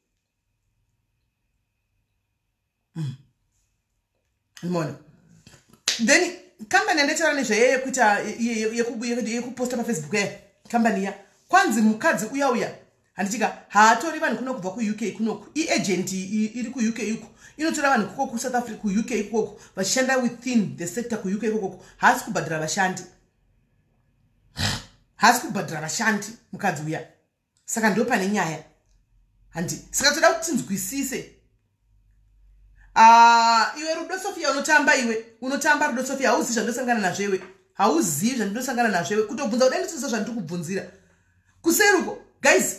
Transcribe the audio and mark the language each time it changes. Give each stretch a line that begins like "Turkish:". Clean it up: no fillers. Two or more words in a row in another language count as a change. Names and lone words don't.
Shona: Umeona? Then company andetaura nezvaye kuita yekuposta paFacebook company ya kwanzi mukadzi uya handitika haatori vanhu kuno kubva ku-UK kunoku iagent iri ku-UK iko inotora vanhu kuko ku-South Africa ku-UK ikoko vachishanda
English: within the sector
Shona: ku-UK ikoko haasi kubhadhara vashandi mukadzi uya. Saka ndo pane nyaya handi saka toda kuti tinzwisise. Iwe Rudo Sofia unotamba Rudo Sofia hauzivi zvandosangana nazvo iwe hauzivi zvandosangana nazvo iwe kutobvunza kudai nditiso zvandiri kubvunzira kuseruko guys.